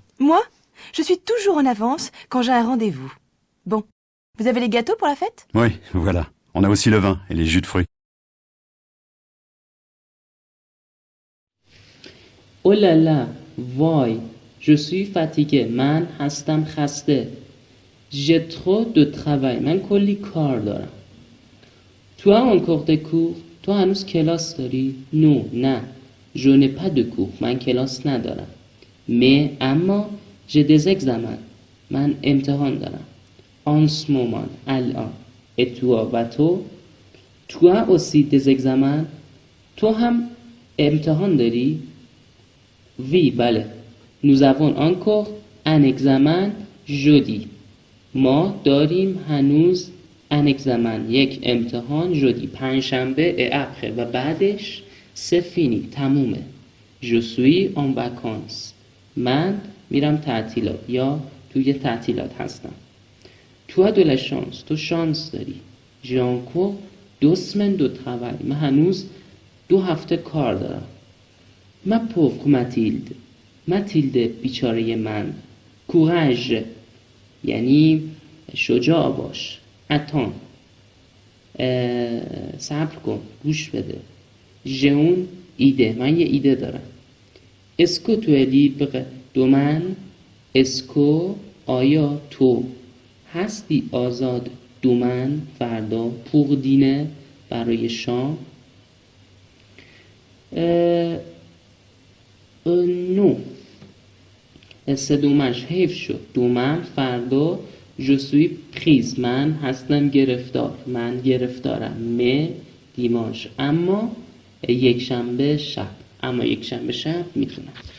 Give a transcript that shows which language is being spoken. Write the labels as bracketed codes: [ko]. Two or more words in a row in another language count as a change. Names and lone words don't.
[fr] Moi, je suis toujours en avance quand j'ai un rendez-vous. Bon. Vous avez les gâteaux pour la fête? Oui, voilà. On a aussi le vin et les jus de fruits. oh là là وای je suis fatigué [fa] من هستم خسته [fr] j'ai trop de travail [fa] من کلی کار دارم [fr] tu as encore des cours [fa] تو هنوز کلاس داری [fr] نه je n'ai pas de cours [fa] من کلاس ندارم [fr] mais اما j'ai des examens [fa] من امتحان دارم [fr] en ce moment الان et toi [fa] و تو [fr] tu as aussi des examens [fa] تو هم امتحان داری [fr] oui بله nous avons encore un examen jeudi [fa] ما داریم هنوز [fr] un examen [fa] یک امتحان [fr] jeudi پنجشنبه et après [fa] و بعدش [fr] c'est fini تمومه je suis en vacances [fa] من میرم تعطیلات یا توی تعطیلات هستم [fr] tu as de la chance [fa] تو شانس داری [fr] j'ai encore 2 semaines de travail [fa] من هنوز 2 هفته کار دارم [fr] ما pauvre Mathilde [fa] ماتیلد بیچاره من [fr] courage [fa] یعنی شجاع باش [fr] attends [fa] صبر کن گوش بده [fr] j'ai une idée [fa] من یه ایده دارم [fr] est-ce que tu es libre demain est-ce que [fa] آیا تو هستی آزاد [fr] demain فردا pour dîner [fa] برای شام [fr] non c'est dommage [fa] حیف شد demain فردا [fr] je suis prise [fa] من هستم گرفتار من گرفتارم [fr] mais dimanche [fa] اما یک شنبه شب میتونم